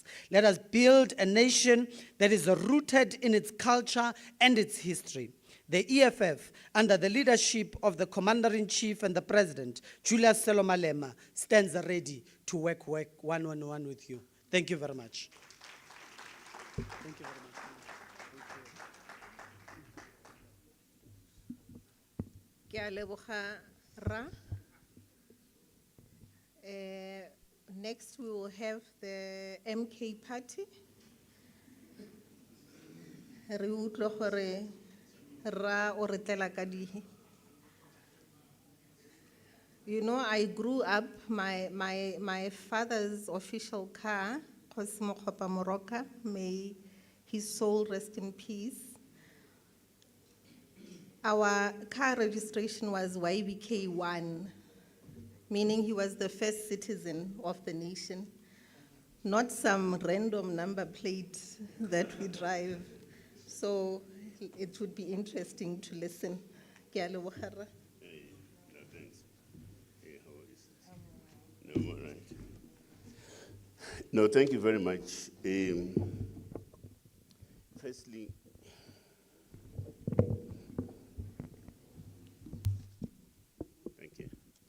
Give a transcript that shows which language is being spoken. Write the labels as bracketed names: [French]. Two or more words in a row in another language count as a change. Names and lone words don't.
[English] Let us build a nation that is rooted in its culture and its history. The EFF, under the leadership of the Commander-in-Chief and the President, Julius Selomalema, stands ready to work one-on-one with you. Thank you very much. Thank you very much. [Tswana] Ke a leboga, Ra. [English] Next, we will have the MK party. [Tswana] Re utlwa gore Ra o re tlela ka dihe. [English] You know, I grew up, my father's official car, Kgosi Mokgopa Moroka, may his soul rest in peace. Our car registration was YBK1, meaning he was the first citizen of the nation, not some random number plate that we drive. So it would be interesting to listen. [Tswana] Ke a leboga, Ra. [English] No, thanks. Hey, how are you? No, all right. No, thank you very much. Firstly, thank you.